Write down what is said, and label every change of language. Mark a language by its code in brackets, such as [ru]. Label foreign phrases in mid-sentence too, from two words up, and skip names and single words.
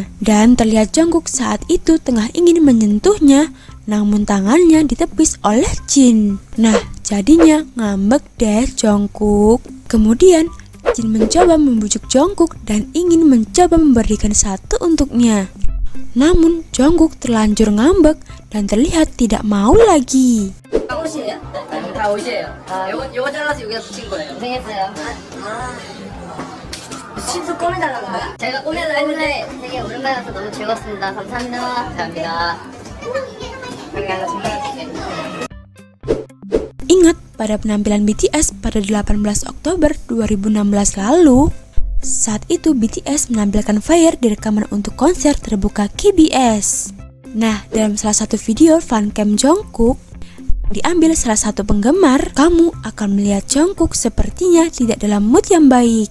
[id] Dan terlihat Jungkook saat itu tengah ingin menyentuhnya, namun tangannya ditepis oleh Jin. Nah, jadinya ngambek deh Jungkook. Kemudian, Jin mencoba membujuk Jungkook dan ingin mencoba memberikan satu untuknya. Namun, Jungkook terlanjur ngambek dan terlihat tidak mau lagi. [ko] 진짜 꼬매달라는 거야? 제가 꼬매달라 했는데 되게 오랜만이라서 너무 즐거웠습니다. 감사합니다. 감사합니다. 그냥 정말 [id] Ingat pada penampilan BTS pada 18 Oktober 2016 lalu? Saat itu BTS menampilkan Fire di rekaman untuk konser terbuka KBS. Nah, dalam salah satu video fancam Jungkook diambil salah satu penggemar, kamu akan melihat Jungkook sepertinya tidak dalam mood yang baik.